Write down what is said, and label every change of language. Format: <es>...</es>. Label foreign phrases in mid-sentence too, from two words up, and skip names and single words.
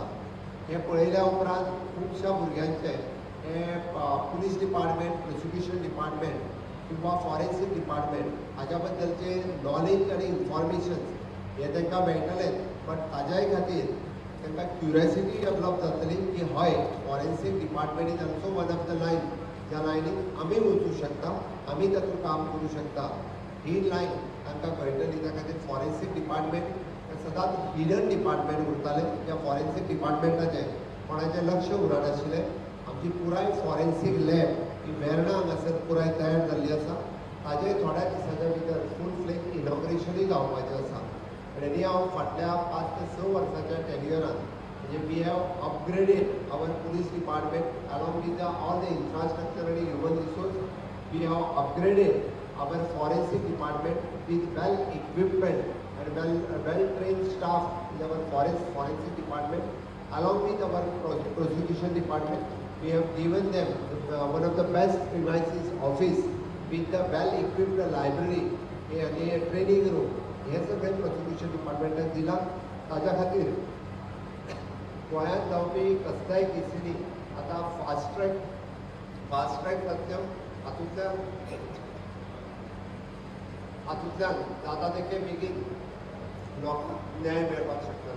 <kok>हें पळयल्या उपरांत खुबश्या भुरग्यांचे हे</kok> <en>police department, prosecution department</en> <kok>किंवा</kok> <en>forensic department</en> <kok>हाज्या बद्दलचे नॉलेज आनी इन्फॉर्मेशन हे तांकां मेळटलें. बट ताज्याय खातीर तांकां</kok> <en>curiosity develop</en> <kok>जातली की हय</kok> <en>forensic department is also one of the line</en> <kok>ज्या लायनीक आमी वचूं शकता, आमी तातूंत काम करूं शकता. ही लायन तांकां कळटली. त्या खातीर</kok> <en>forensic department</en> <kok>सदांच</kok> <en>hidden department</en> <kok>उरतालें. त्या फॉरेन्सिक डिपार्टमेंटाचें कोणाचें लक्ष उरनाशिल्लें. आमची पुराय</kok> <en>forensic lab</en> <kok>ही वेर्णा हांगासर पुराय तयार जाल्ली आसा. ताजेय थोड्या दिसांच्या भितर</kok> <en>full fledge</en> <kok>इनॉग्रेशनूय जावपाचें आसा. आनी हांव फाटल्या 5 ते 6 वर्सांच्या टेन्युअरांत म्हणजे</kok> <en>we have upgraded our police department along with all the infrastructure</en> <kok>आनी</kok> <en>human resource. we have upgraded our forensic department with well equipment and well trained staff in our forensic department along with our prosecution department. We have given them one of the best premises office with the well equipped library and a training room.</en> <kok>हे सगळे प्रोसिक्युशन डिपार्टमेंटान दिला. ताज्या खातीर गोंयांत जावपी कसल्याय केसींनी आतां</kok> <en>fast track</en> <kok>सत्यम हातूंतल्यान जाता तितके बेगीन लोकांक न्याय मेळपाक शकतले.</kok>